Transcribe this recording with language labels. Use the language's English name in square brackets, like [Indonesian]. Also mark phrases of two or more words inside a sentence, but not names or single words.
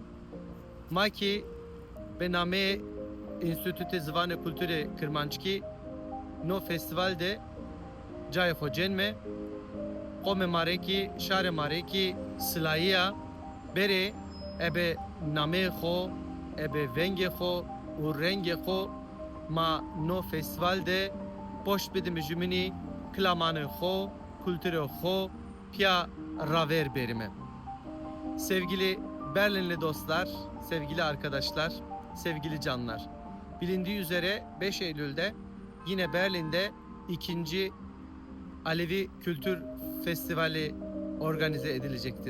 [Zaza] Maki be name Enstitüte Zvanı Kültürü Kırmançki no festivalde cay hocenme qome mareki şare mareki sılaya bere ebe name xo ebe venge xo u renge xo ma no festivalde poş bidim jümini klamanı xo kültürü xo pia raver berime. [Turkish] Sevgili Berlinli dostlar, sevgili arkadaşlar, sevgili canlar. Bilindiği üzere 5 Eylül'de yine Berlin'de ikinci Alevi Kültür Festivali organize edilecektir.